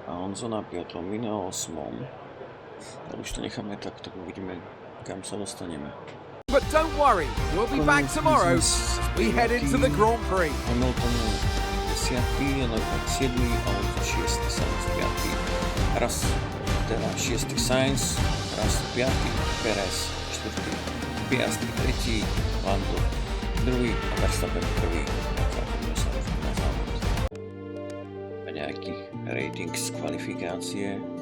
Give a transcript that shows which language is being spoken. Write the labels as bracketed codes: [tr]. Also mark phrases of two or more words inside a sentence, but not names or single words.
[sk] Alonso na 5. my na 8. Ale už to necháme tak uvidíme, kam sa dostaneme. [en] But don't worry, we'll be back tomorrow as we head into the Grand Prix. [sk] Hamilton 10. Leclerc 7. Alonso 6. Sainz 5. Raz teda 6. Sainz, raz 5. Perez 4. Piastri 3. Lando 2. a Verstappen 1. Trápime sa na závod. A nejakých ratings kvalifikácie.